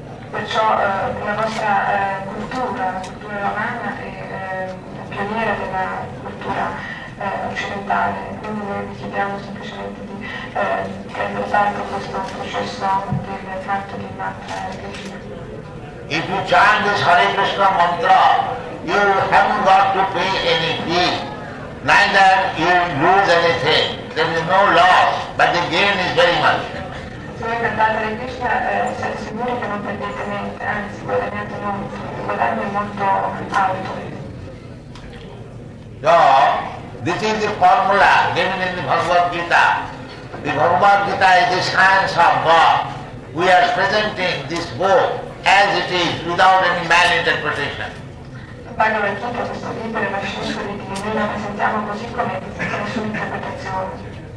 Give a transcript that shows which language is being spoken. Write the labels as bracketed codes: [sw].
[it] Perciò la vostra cultura, la cultura romana è la pioniera della cultura occidentale, quindi noi vi chiediamo semplicemente di prendere parte a questo processo del canto di mantra Hare Krishna. [en] If you chant this Hare Krishna mantra, you haven't got to pay any fee, neither you lose anything. There is no loss, but the gain is very much. [it] Se voi cantate Hare Krishna siete sicuri che non perdete niente, anzi guadagnate molto, il guadagno è molto alto. [en] So, this is the formula given in the Bhagwat Gita. The Bhagwat Gita is the science of God. We are presenting this book as it is, without any malinterpretation. [it] Bhagwat Gita, questo libro è la scienza di Dio, noi la presentiamo così come senza nessuna interpretazione.